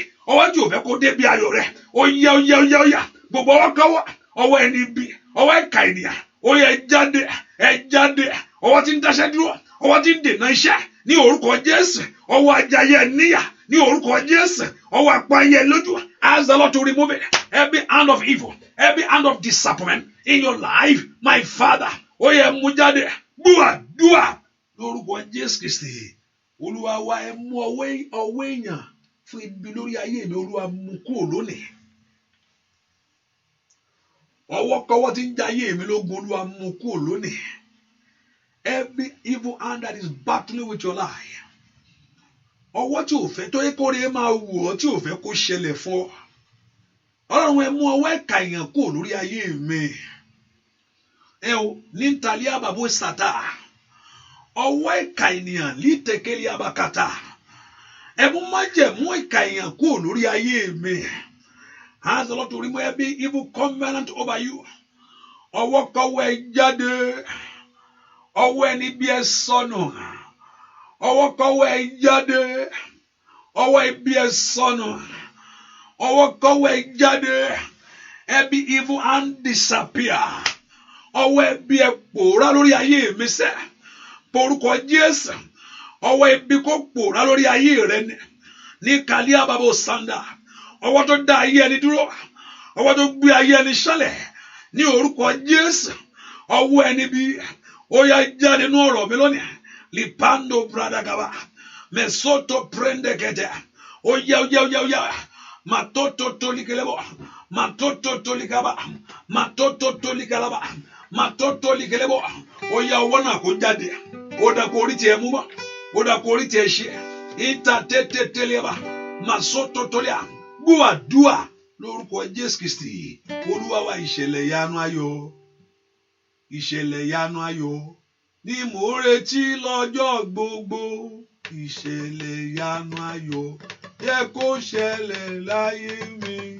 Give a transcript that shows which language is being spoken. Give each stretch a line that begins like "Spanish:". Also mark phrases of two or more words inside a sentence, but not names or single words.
Yoruba: Ọwọ́ tí ò fẹ́ kó débi ayọ̀ rẹ̀. Oya. Gbogbo ọwọ́ kọ́wọ́. Ọwọ́ ẹni bí. Ọwọ́ ẹ̀ka ènìyàn. Oya ẹ jáde. Ẹ jáde. Ọwọ́ tí ń dáṣẹ́ dúró. Ọwọ́ tí ń dènà iṣẹ́. Ní orúkọ Jésù. Ọwọ́ ajayẹ níyà. Ní orúkọ Jésù. Ọwọ́ apáyẹ lójú.
English: Ask the Lord to remove it. Every hand of evil. Every hand of disappointment in your life. My Father.
Yoruba: Oya mú jáde. Dúà. Lórúkọ Jésù Kristi. Olúwa wa ẹ mú ọwọ́ èèyàn fún ibi lórí ayé mi. Olúwa mú kúrò lónìí. Ọwọ́ kọ́wọ́ tí ń jẹ ayé mi lógun. Olúwa mú kúrò lónìí.
English: Every evil hand that is battling with your life.
Yoruba: Ọwọ́ tí ò fẹ́ tó yẹ kó rí máa wù ọ́ tí ò fẹ́ kó ṣẹlẹ̀ fún ọ. Ọlọ́run ẹ mú ọwọ́ ẹ̀ka èèyàn kúrò lórí ayé mi. Ẹ o ní ntàlẹ́ àbàbò sàtà. Ọwọ́ ẹ̀ka ènìyàn lítẹ̀kẹ́lẹ́ àbàkàtà. ẹ mú májẹ̀mú ìkà èèyàn kúrò lórí ayé mi.
English: Ask the Lord to remove every evil covenant over you.
Yoruba: Ọwọ́ kọ́wọ́ ẹ jáde. Ọwọ́ ẹni bí ẹ sọnù. Ọwọ́ kọ́wọ́ ẹ jáde. Ọwọ́ ibi ẹ sọnù. Ọwọ́ kọ́wọ́ ẹ jáde.
English: Every evil hand disappear.
Yoruba: Ọwọ́ ẹbí ẹ pòórá lórí ayé mi sẹ́. Porúkọ Jésù. Ọwọ́ ibi kó pòórá lórí ayé rẹ ní kàlíà bàbá sanda. Ọwọ́ tó dá ayé ẹni dúró. Ọwọ́ tó gbé ayé ẹni ṣálẹ̀. Ní orúkọ Jésù. Ọwọ́ ẹni bí ó yá jáde nínú ọ̀rọ̀ mi lónìí. Lipando bradagaba. Mesoto prende kete. Oya. Matoto tolikelebo. Matoto tolikaba. Matoto tolikalaba. Matoto likelebo. Oya wona kó jáde. Ó dà kó rí tiẹ̀ mú mọ́. Ó dà kó rí tiẹ̀ ṣe. Ita tete teleba. Masoto tolia. Gbọ́ àdúà lórúkọ Jésù Kristi. Olúwa wa ìṣẹ̀lẹ̀ ìyanu ayọ̀. Ìṣẹ̀lẹ̀ ìyanu ayọ̀. Ni mo retí lọ́jọ́ gbogbo. Ìṣẹ̀lẹ̀ ìyanu ayọ̀. Yẹ kó ṣẹlẹ̀ láyé mi.